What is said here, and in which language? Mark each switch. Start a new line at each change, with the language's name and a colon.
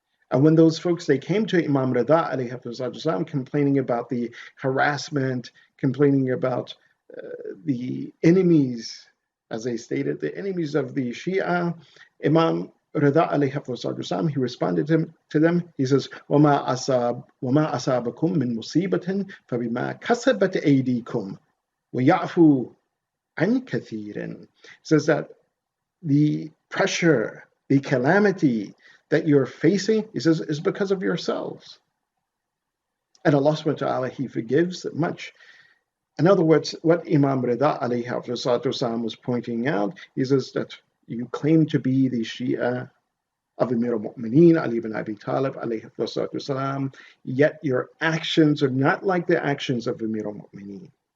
English: And when those folks, they came to Imam Rida alayhi complaining about the harassment, complaining about the enemies, as they stated, the enemies of the Shia, Imam Rida alayhi he responded to them. He says,
Arabic: وَمَا أَصَابَكُم مِّن مُصِيبَةٍ فَبِمَا كَسَبَتْ أَيْدِيكُمْ وَيَعْفُو عَنْ كَثِيرٍ.
English: He says that the pressure, the calamity that you're facing, he says, is because of yourselves. And Allah subhanahu wa ta'ala, he forgives much. In other words, what Imam Rida alayhi was pointing out, he says that you claim to be the Shia of Amir al-Mu'mineen Ali bin Abi Talib alayhi, yet your actions are not like the actions of Amir al-Mu'mineen.